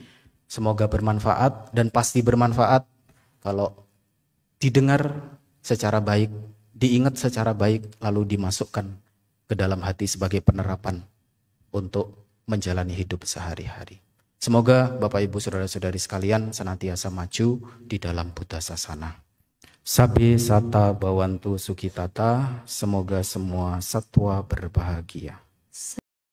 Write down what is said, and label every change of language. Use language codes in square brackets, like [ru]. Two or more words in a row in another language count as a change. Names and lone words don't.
[id] Semoga bermanfaat dan pasti bermanfaat kalau didengar secara baik, diingat secara baik, lalu dimasukkan ke dalam hati sebagai penerapan untuk menjalani hidup sehari-hari. Semoga Bapak Ibu saudara-saudari sekalian senantiasa maju di dalam [pi] Buddha Sasana. Sabe sata bawantu sukitata, [id] semoga semua satwa berbahagia.